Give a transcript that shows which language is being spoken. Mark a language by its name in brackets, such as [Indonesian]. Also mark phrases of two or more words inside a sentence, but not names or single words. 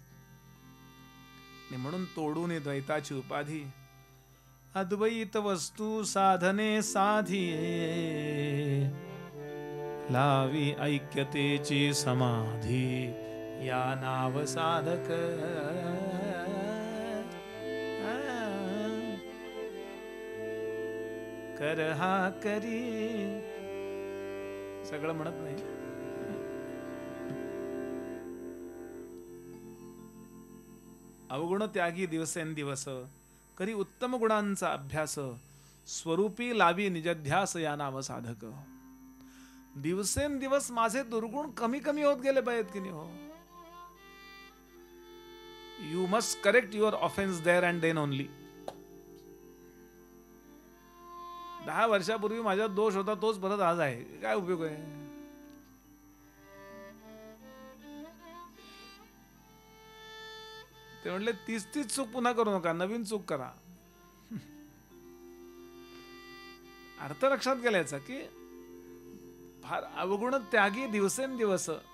[Marathi] म्हणून तोडून द्वैताची उपाधी, अद्वैत वस्तू साधने साधिये, लावी ऐक्यतेची समाधी, या नाव साधक. कर हा करी, सगळं म्हणत नाही. अवगुण त्यागी दिवसेंदिवस, करी उत्तम गुणांचा अभ्यास, स्वरूपी लावी निजध्यास, या नाव साधक. दिवसेंदिवस माझे दुर्गुण कमी कमी होत गेले पाहिजेत की नाही हो. [English] You must correct your offence there and then only. [Marathi] 10 वर्षापूर्वी माझ्यात दोष होता तोच परत आज आहे, काय उपयोग आहे? ते म्हणले 30 चूक पुन्हा करू नका, नवीन चूक करा. अर्थ लक्षात गेल्याचा की फार अवगुण त्यागी दिवसेंदिवस.